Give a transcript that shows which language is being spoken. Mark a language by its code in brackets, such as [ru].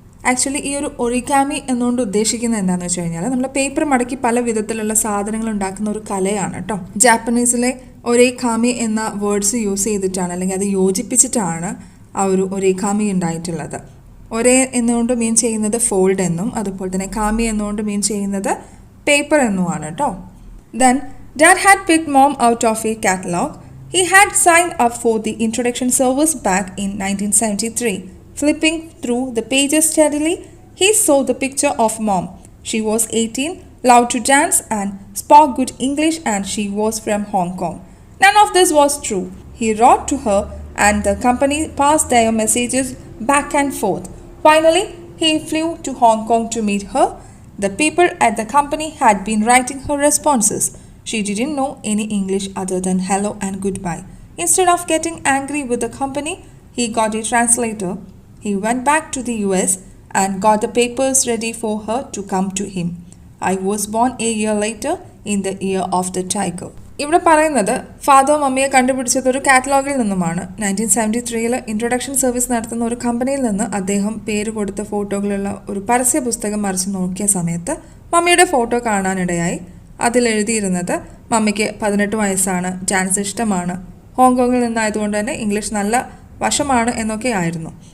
[ml] Actually ഈ ഒരു origami എന്നുകൊണ്ട് ഉദ്ദേശിക്കുന്നത് എന്താണെന്ന് വെച്ച് കഴിഞ്ഞാൽ നമ്മൾ പേപ്പർ മടക്കി പല വിധത്തിലുള്ള സാധനങ്ങൾ ഉണ്ടാക്കുന്ന ഒരു കലയാണ് കേട്ടോ. ജാപ്പനീസിലെ ഒരേഖാമി എന്ന വേർഡ്സ് യൂസ് ചെയ്തിട്ടാണ് അല്ലെങ്കിൽ അത് യോജിപ്പിച്ചിട്ടാണ് ആ ഒരു ഒരേഖാമി ഉണ്ടായിട്ടുള്ളത്. ഒരേ എന്നുകൊണ്ട് മീൻ ചെയ്യുന്നത് ഫോൾഡ് എന്നും അതുപോലെ തന്നെ കാമി എന്നുകൊണ്ട് മീൻ ചെയ്യുന്നത് പേപ്പർ എന്നുമാണ് കേട്ടോ. [en] Then Dad had picked Mom out of a catalog. He had signed up for the introduction service back in 1973. Flipping through the pages steadily, he saw the picture of Mom. She was 18, loved to dance and spoke good English, and she was from Hong Kong. None of this was true. He wrote to her and the company passed their messages back and forth. Finally, he flew to Hong Kong to meet her. The people at the company had been writing her responses. She didn't know any English other than hello and goodbye. Instead of getting angry with the company, he got a translator. He went back to the US and got the papers ready for her to come to him. I was born a year later in the year of the tiger. [ml] ഇവിടെ പറയുന്നത് father മമ്മിയെ കണ്ടുപിടിച്ചത് ഒരു കാറ്റലോഗിൽ നിന്നുമാണ്. 1973 introduction service നടത്തുന്ന ഒരു കമ്പനിയിൽ നിന്ന് അദ്ദേഹം പേര് കൊടുത്ത ഫോട്ടോകളുള്ള ഒരു പരസ്യ പുസ്തകം മറിച്ച് നോക്കിയ സമയത്ത് മമ്മിയുടെ ഫോട്ടോ കാണാനിടയായി. അതിലെഴുതിയിരുന്നത് മമ്മിക്ക് 18 വയസ്സാണ്, ഡാൻസ് ഇഷ്ടമാണ്, ഹോങ്കോങ്ങിൽ നിന്നായതുകൊണ്ട് തന്നെ ഇംഗ്ലീഷ് നല്ല വശമാണ് എന്നൊക്കെ ആയിരുന്നു.